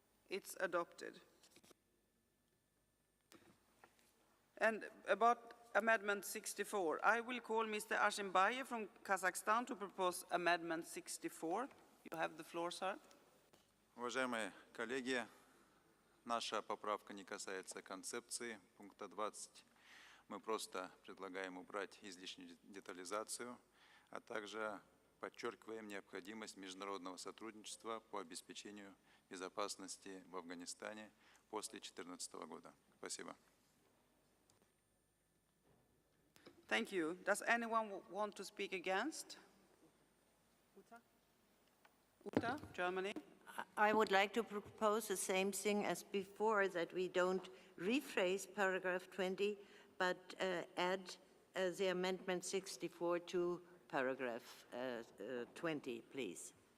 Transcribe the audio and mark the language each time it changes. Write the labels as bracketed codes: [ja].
[en] It's adopted. And about Amendment 64, I will call Mr. Ashimbaye from Kazakhstan to propose Amendment 64. You have the floor, sir. [ru] Уважаемые коллеги, наша поправка не касается концепции пункта 20. Мы просто предлагаем убрать излишнюю детализацию, а также подчеркиваем необходимость международного сотрудничества по обеспечению безопасности в Афганистане после 2014 года. Спасибо. [en] Thank you. Does anyone want to speak against? Uta, Germany. I would like to propose the same thing as before, that we don't rephrase paragraph 20, but add the amendment 64 to paragraph 20, please.